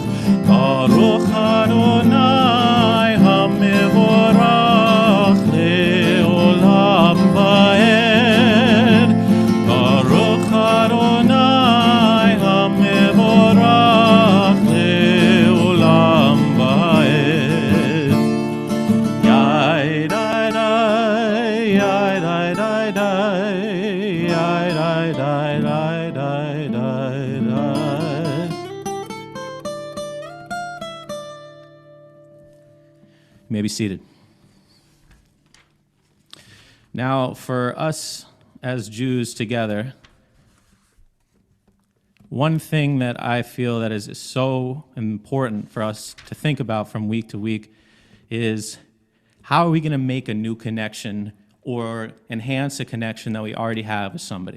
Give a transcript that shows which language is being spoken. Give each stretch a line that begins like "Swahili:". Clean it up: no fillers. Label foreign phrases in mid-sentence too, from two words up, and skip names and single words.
Hebrew: ברוך אדוני המבורך לעולם ועד. ברוך אדוני המבורך לעולם ועד. Yai dai dai, yai dai dai dai, yai dai dai dai dai dai dai.
English: You may be seated. Now, for us as Jews together, one thing that I feel that is so important for us to think about from week to week is how are we going to make a new connection or enhance a connection that we already have with somebody.